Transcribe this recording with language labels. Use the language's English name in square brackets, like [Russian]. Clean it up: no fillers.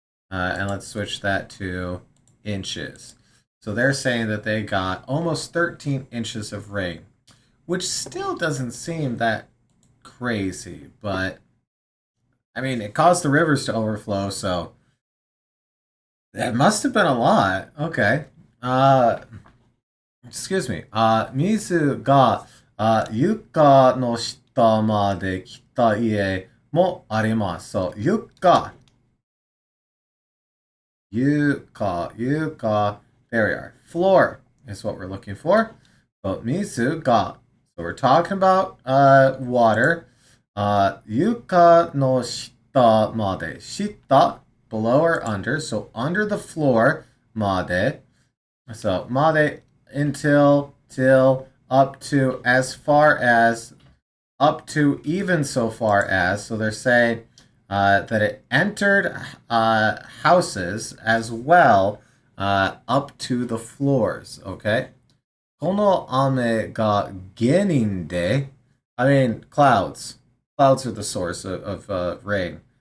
[English] And let's switch that to inches. So they're saying that they got almost 13 inches of rain, which still doesn't seem that crazy, but I mean, it caused the rivers to overflow, so that must have been a lot. Okay. Excuse me. [Japanese] 水が床の下まで来た家もあります。 [English] So, 床. There we are. Floor is what we're looking for. So, 水が. So we're talking about water. [Japanese] 床の下まで. [English] Shita, below or under. So under the floor, まで. So まで until, till, up to, as far as, up to, even so far as. So they're saying that it entered houses as well up to the floors. Okay. [Japanese] この雨が原因で, [English] I mean, clouds. Clouds are the source of rain.